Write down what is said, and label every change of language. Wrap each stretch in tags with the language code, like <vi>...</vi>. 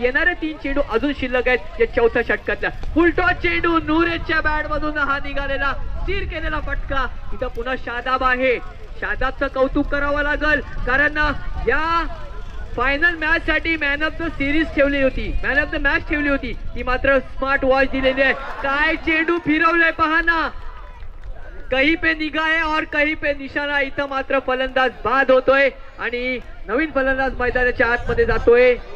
<mr>येणारे 3 चेंडू अजून शिल्लक आहेत या 4थ्या षटकातल्या. फुलटॉस चेंडू नुरेशच्या बॅट मधून हा निघालेला स्थिर केलेला फटका. इथं पुन्हा शादाब आहे. शादाबचं कौतुक करावं लागल कारण या फायनल मॅच साठी मॅन ऑफ द सिरीज ठेवली होती. मॅन ऑफ द मॅच ठेवली होती. ती मात्र स्मार्ट वॉच दिलेली आहे. काय चेंडू फिरवलाय पहा ना.</mr> <hi>कहीं पे निगाह है और कहीं पे निशाणा.</hi> <mr>इथं मात्र फलंदाज बाद होतोय आणि नवीन फलंदाज मैदानाच्या आतमध्ये जातोय.</mr>